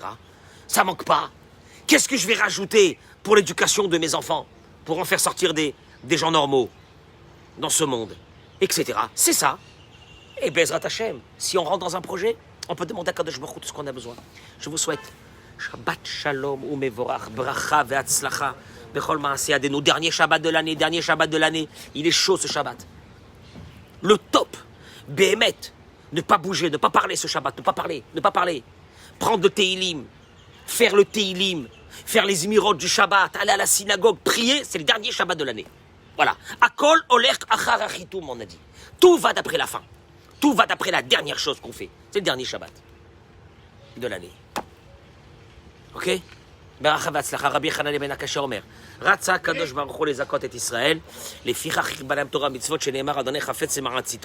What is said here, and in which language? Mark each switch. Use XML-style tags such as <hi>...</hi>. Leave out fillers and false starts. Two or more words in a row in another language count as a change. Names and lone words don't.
<fr>Ça manque pas. Qu'est-ce que je vais rajouter pour l'éducation de mes enfants? Pour en faire sortir des gens normaux dans ce monde, etc. C'est ça. Et</fr> <he>בעזרת השם,</he> <fr>si on rentre dans un projet, On peut demander à</fr> <he>קדוש ברוך הוא</he> <fr>tout ce qu'on a besoin. Je vous souhaite</fr> <he>שבת שלום ומבורך, ברכה והצלחה, בכל מעשה ידינו.</he> <fr>Dernier Shabbat de l'année. Il est chaud ce Shabbat. Le top, Béhémet. Ne pas bouger, ne pas parler ce Shabbat, ne pas parler. Prendre le Teilim, faire le Teilim, faire les émirats du Shabbat, aller à la synagogue, prier, c'est le dernier Shabbat de l'année. Voilà.</fr> <he>הכל הולך אחר החיתום,</he> <fr>on a dit. Tout va d'après la fin. Tout va d'après la dernière chose qu'on fait. C'est le dernier Shabbat de l'année. Ok?</fr> <he>ברכה והצלחה, רבי חנניה בן הקשה אומר, רצה הקדוש ברוך הוא לזכות את ישראל, לפיכך יקבע להם תורה מצוות שנאמר, אדוני חפץ למען צדקו.</he>